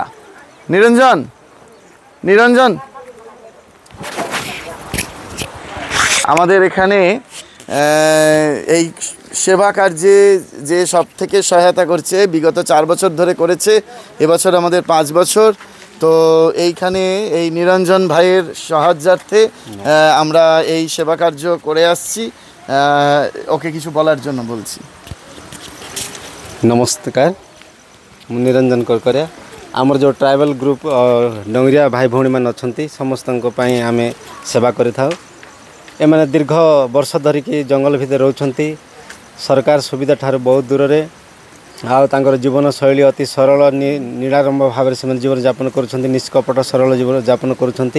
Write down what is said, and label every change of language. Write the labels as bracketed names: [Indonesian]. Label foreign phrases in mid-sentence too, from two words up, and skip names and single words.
[Bangla] নিরঞ্জন, নিরঞ্জন, আমাদের এখানে এই সেবা কার্যে যে সব থেকে সহায়তা করছে, বিগত 4 বছর ধরে করেছে, এবছর আমাদের 5 বছর। তো এইখানে এই নিরঞ্জন ভাইয়ের সাহায্যার্থে আমরা এই সেবা কার্য করে আসছি। ওকে কিছু বলার জন্য বলছি। নমস্কার, [Odia] ମୁଁ ନିରଞ୍ଜନ କରକରିଆ। ଆମର ଯେଉଁ [English] tribal group [Odia] ଡଙ୍ଗରିଆ ଭାଇ ଭଉଣୀମାନେ ଅଛନ୍ତି ସମସ୍ତଙ୍କ ପାଇଁ ଆମେ ସେବା କରିଥାଉ। ଏମାନେ ଦୀର୍ଘ ବର୍ଷ ଧରିକି ଜଙ୍ଗଲ ଭିତରେ ରହୁଛନ୍ତି, ସରକାର ସୁବିଧା ଠାରୁ ବହୁତ ଦୂରରେ। ଆଉ ତାଙ୍କର ଜୀବନଶୈଳୀ ଅତି ସରଳ ନିରାଡ଼ମ୍ବ ଭାବରେ ସେମାନେ ଜୀବନଯାପନ କରୁଛନ୍ତି, ନିଷ୍କପଟ ସରଳ ଜୀବନଯାପନ କରୁଛନ୍ତି।